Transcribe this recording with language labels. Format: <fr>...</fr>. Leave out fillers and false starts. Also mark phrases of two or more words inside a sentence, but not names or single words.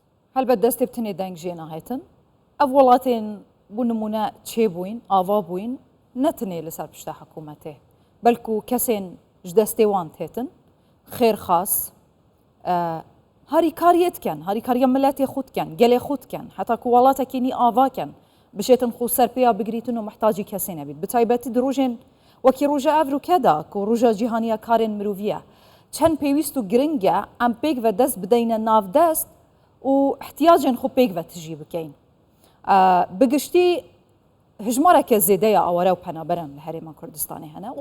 <ku>هەلبەت دەستێ بتنێ دەنگژێ ناهێتن ئەو وڵاتێن بوو نمونە چێ بووین ئاوا بووین نەتنێ لەسەر پشتە حکوومەتێ بەلکو کەسێن ji destê wan têtin xêrxas harîkariyê dikin harîkariya milletê xwe dikin gelê xwe dikin heta ku welatekî nî ava kin bişêtin xwe serpêya bigirîtin û mihtacî kesê nebît bi taybetî di rojên wekî roja evrûke da ku roja cîhaniya karên mirovî ye çend pêwîst û giring e em pêk ve dest bideyne navdest û ihtiyacên xwe pêk ve tijî bikeyn bi giştî hejmareke zêdeya aware û penaberan li Herêma Kurdistanê hene û</ku>